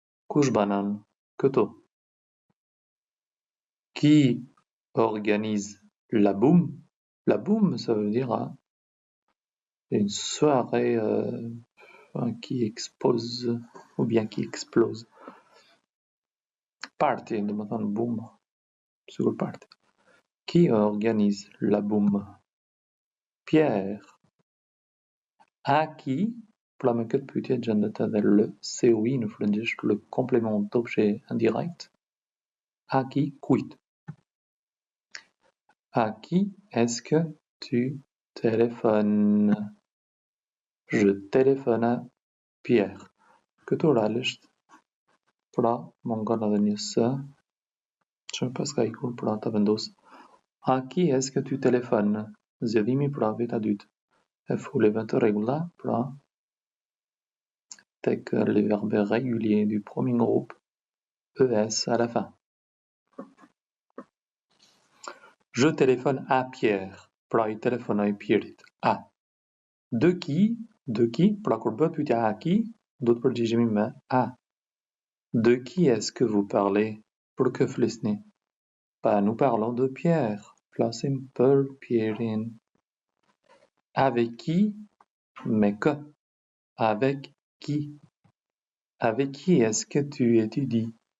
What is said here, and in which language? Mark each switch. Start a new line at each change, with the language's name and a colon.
Albanian: Kush banon këtu?
French: Qui organise la boum? La boum, ça veut dire une soirée qui expose ou bien qui explose.
Albanian: Party, do të thonë boom, sigur party.
French: Qui organise la boum?
Albanian: Pierre. À qui? Pra me këtë pyetje gjendet edhe le COI në frëngjisht,
French: le complément d'objet indirect. À qui?
Albanian: Kujt.
French: À qui est-ce que tu téléphones? Je téléphone à Pierre.
Albanian: Këtu realisht, pra mungon edhe një s, që pas ka ikur pra ta vendos.
French: À qui est-ce que tu téléphones?
Albanian: Zgjedhimi pra veta dytë. E foleve të rregulla, pra tek
French: les verbes réguliers du premier groupe, ES à la fin. Je téléphone à Pierre.
Albanian: Pra i telefonoj Pierrit. À. De qui? Pra kur bëhet pyetja
French: à qui,
Albanian: do të përgjigjemi me à.
French: De qui est-ce que vous parlez?
Albanian: Për kë flisni? Pa
French: nous parlons de Pierre.
Albanian: Flasim për Pierrin.
French: Avec qui?
Albanian: Me kë?
French: Avec qui? Avec qui est-ce que tu étudies?